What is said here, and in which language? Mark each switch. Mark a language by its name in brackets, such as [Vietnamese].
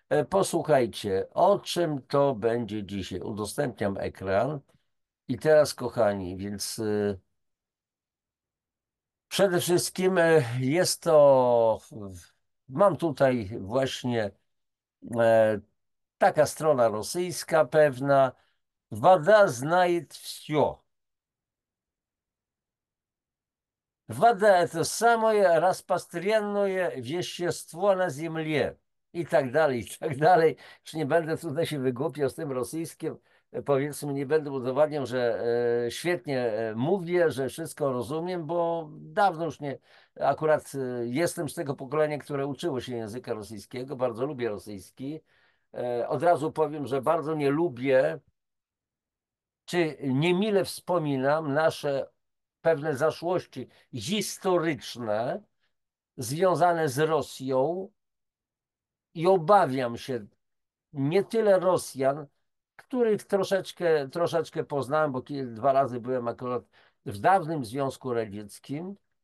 [Polish] Posłuchajcie, o czym to będzie dzisiaj. Udostępniam ekran. I teraz, kochani, więc przede wszystkim jest to, mam tutaj właśnie taka strona rosyjska pewna. [Russian] Woda знает все. Вода — это самое распространенное вещество на Земле. [Polish] I tak dalej, i tak dalej. Już nie będę tutaj się wygłupiał z tym rosyjskim. Powiedzmy, nie będę udowadniał, że świetnie mówię, że wszystko rozumiem, bo dawno już nie, akurat jestem z tego pokolenia, które uczyło się języka rosyjskiego. Bardzo lubię rosyjski. Od razu powiem, że bardzo nie lubię, czy niemile wspominam nasze pewne zaszłości historyczne związane z Rosją i obawiam się nie tyle Rosjan, których troszeczkę poznałem, bo 2 razy byłem akurat w dawnym Związku Radzieckim.